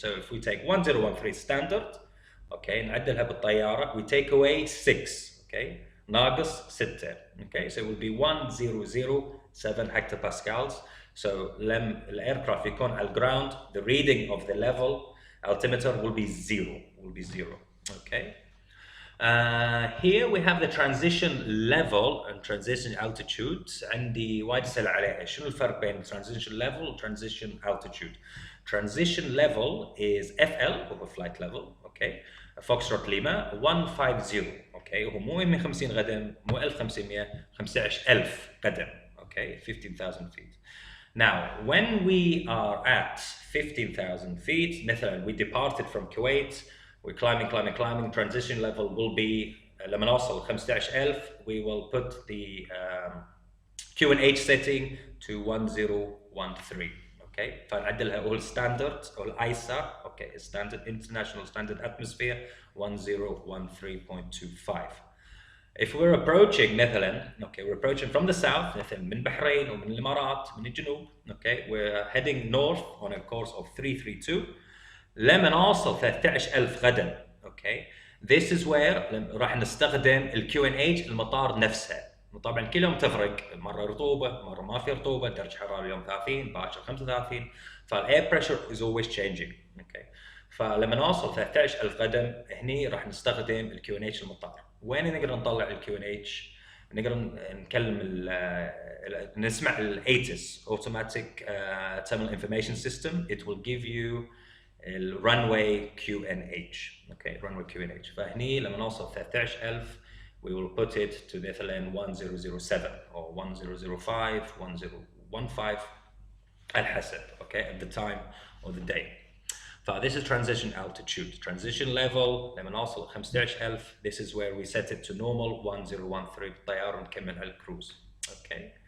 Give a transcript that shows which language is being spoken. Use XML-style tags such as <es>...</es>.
<en>So if we take 1013 standard, okay, نعدلها بالطيارة, we take away 6, okay, ناقص 6, okay, so it will be 1007 hectopascals. So لما الايركرافت يكون على الجراوند, the reading of the level altimeter will be zero, okay. Here we have the transition level and transition altitude.</en> <ar>عندي وايد أسئلة عليها. شنو الفرق بين transition level و transition altitude?</ar> <en>Transition level is FL, هو flight level, okay. Foxtrot Lima 150, okay.</en> <ar>هو مو 150 قدم، مو 1500، 15000 قدم, okay, 15,000 feet.</ar> <en>Now, when we are at 15,000 feet, مثلا we departed from Kuwait, we're climbing, transition level will be, لما نوصل 15,000, we will put the QNH setting to 1013, okay. فنعدلها all standard, all ISA, okay, standard, international standard atmosphere 1013.25. If we're approaching مثلا, okay, we're approaching from the south, مثلا من بحرين ومن الامارات من الجنوب, okay, we're heading north on a course of 332.</en> <ar>لما نوصل 13,000 قدم, okay, this is where راح نستخدم ال QNH المطار نفسها. طبعا كل يوم تفرق, مره رطوبه مره ما في رطوبه, درجه حراره اليوم 30 باكر 35, فالاير بريشر is always changing, okay. فلما نوصل 13,000 قدم هني راح نستخدم ال QNH المطار. وين نقدر نطلع ال QNH؟ نقدر نكلم نسمع ال ATIS Automatic Terminal Information System.</ar> <en>It will give you ال runway QNH, okay, runway QNH. فهني لما نوصل 13,000 we will put it to مثلا 1007 or 1005 1015 على حسب, okay, at the time of the day. This is transition altitude. Transition level لما نوصل 15,000, this is where we set it to normal 1013 بالطيارة ونكمل على الكروز, okay.</en>